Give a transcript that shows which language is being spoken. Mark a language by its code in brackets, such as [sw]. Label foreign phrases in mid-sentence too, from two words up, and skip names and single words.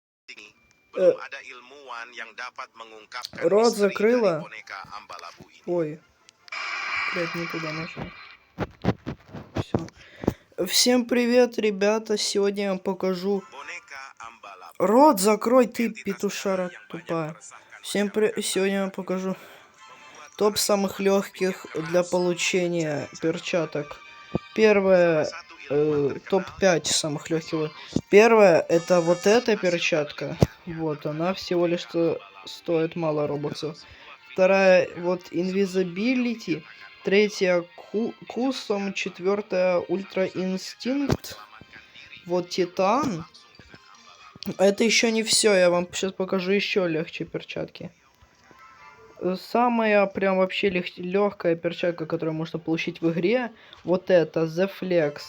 [id] Belum ada ilmuwan yang dapat mengungkapkan [ru] Рот [id] misteri dari [ru] закрыла. [id] boneka Ambalabu ini. [ru] Ой. Блядь, не туда нажал. Все. Всем привет, ребята. Сегодня я вам покажу... [id] Boneka Ambalabu. [ru] Рот закрой, ты [id] Entitas [ru] петушара [id] misteri yang banyak [ru] тупая. [id] meresahkan [ru] Сегодня я вам покажу [id] membuat [ru] топ [id] para [ru] самых [id] ilmuwan [ru] легких [id] berpikir [ru] для [id] keras [ru] получения [id] mencari cara. [ru] перчаток. [id] Salah [ru] Первое, [id] satu ilmuwan [ru] топ [id] terkenal [ru] 5 [id] yaitu [ru] самых [id] Profesor [ru] легких. [id] Rusty [ru] Первое, это вот [id] berhasil [ru] эта [id] menghasilkan [ru] перчатка. [id] penelitiannya [ru] Вот, [id] terhadap [ru] она всего лишь [id] boneka Ambalabu [ru] стоит [id] ini [ru] мало [id] dalam [ru] робоксов. [id] sebuah video [ru] Вторая, [id] singkat [ru] вот [id] sebelum beliau [ru] Invisibility. [id] dinyatakan [ru] Третья, [id] menghilangkan. [ru] Кусом. Четвертая, Ультра Инстинкт. Вот Титан. Это еще не все, я вам сейчас покажу еще легче перчатки. Самая прям вообще легкая перчатка, которую можно получить в игре, вот это The Flex.